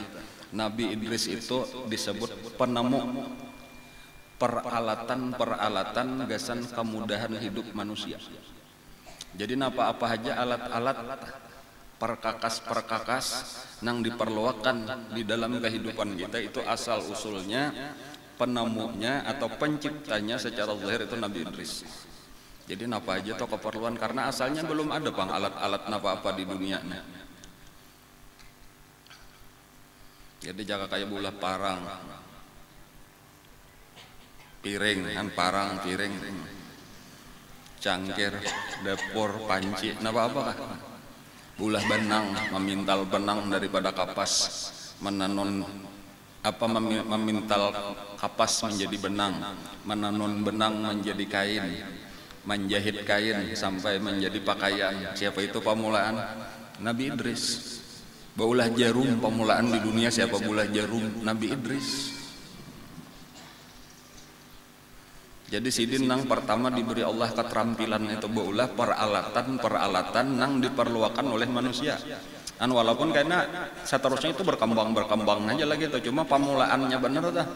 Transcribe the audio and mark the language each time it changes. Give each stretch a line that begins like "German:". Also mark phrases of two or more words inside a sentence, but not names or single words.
Banjar: Nabi Idris itu disebut penemu peralatan gasan kemudahan hidup manusia. Jadi apa aja alat-alat perkakas nang diperlukan di dalam kehidupan kita itu asal usulnya penemunya atau penciptanya secara zahir itu Nabi Idris. Jadi apa aja toh keperluan karena asalnya belum ada pang alat-alat apa di dunia. Jadi jaga kayak bulah parang, piring, kan parang, piring, cangkir, dapur, panci, apa kah? Bulah benang, memintal benang daripada kapas, memintal kapas menjadi benang, menenun benang menjadi kain, menjahit kain sampai menjadi pakaian. Siapa itu pemulaan? Nabi Idris. Baulah jarum pemulaan di dunia siapa bulah jarum? Nabi Idris. Jadi sidin nang pertama diberi Allah keterampilan itu baulah peralatan nang diperlukan oleh manusia. Walaupun karena seterusnya itu berkembang aja lagi tuh cuma pemulaannya bener dah.